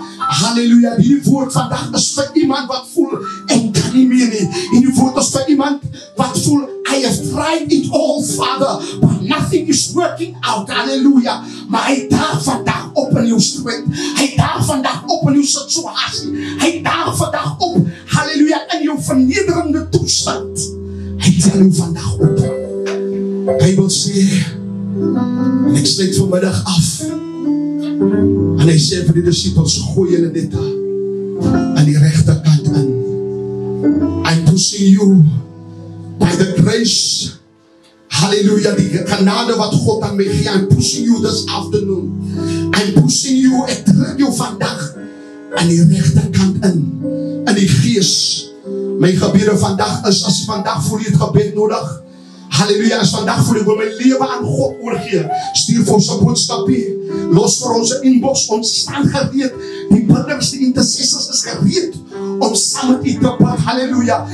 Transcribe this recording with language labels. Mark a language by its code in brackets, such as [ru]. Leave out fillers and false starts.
[af] Halleluja, die woord vandag is vir iemand wat voel, ek kan nie meer nie. Die woord is vir iemand wat voel, [en] I have tried it all, Father, but nothing is working out. [af] Halleluja. Maar hy daag vandag op in jou stryd. Hy daag vandag op in jou situasie. Hy daag vandag op, halleluja, in jou vernederende toestand. Hy tel jou vandag op. Hy wil sê, en ek sluit vanmiddag af, en hy sê vir die disciples, gooi julle net aan die regterkant in. [en] I'm pushing you by the grace, hallelujah, [af] die genade wat God aan my gee. [en] I'm pushing you this afternoon. I'm pushing you, [af] ek druk jou vandag aan die regterkant in die gees. My gebede vandag is, as jy vandag voel jy het gebed nodig, halleluja, as vandag voel ek wil my lewe aan God oorgee, stuur vir ons 'n boodskapie, los vir ons 'n inbox, ons staan gereed, die bidders, die intercessors is gereed om saam met u te bid, halleluja.